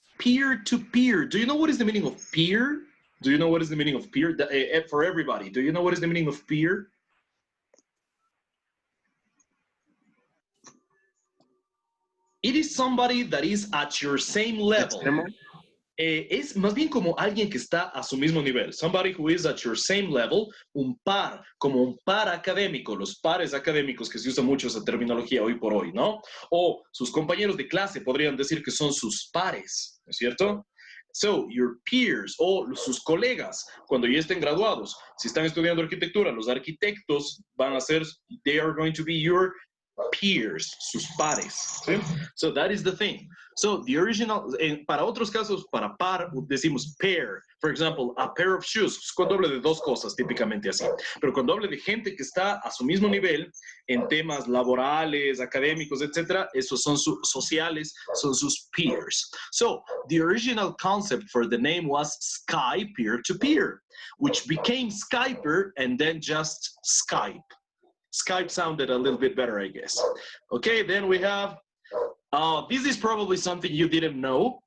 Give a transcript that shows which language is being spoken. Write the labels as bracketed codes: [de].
[en] peer-to-peer. Do you know what is the meaning of peer? Do you know what is the meaning of peer? For everybody, do you know what is the meaning of peer? It is somebody that is at your same level. [es] Es más bien como alguien que está a su mismo nivel. Somebody who is at your same level, un par, como un par académico, los pares académicos que se usa mucho esa terminología hoy por hoy, ¿no? O sus compañeros de clase podrían decir que son sus pares, ¿no es cierto? So, your peers o sus colegas, cuando ya estén graduados, si están estudiando arquitectura, los arquitectos van a ser, they are going to be your peers, sus pares. ¿Sí? So that is the thing. So the original, para otros casos, para par, decimos pair. For example, a pair of shoes, cuando hablo de dos cosas, típicamente así. Pero cuando hablo de gente que está a su mismo nivel en temas laborales, académicos, etc., esos son sus sociales, son sus peers. [en] So the original concept for the name was Sky peer-to-peer, which became Skyper and then just Skype. Skype sounded a little bit better, I guess. Okay, then we have, this is probably something you didn't know.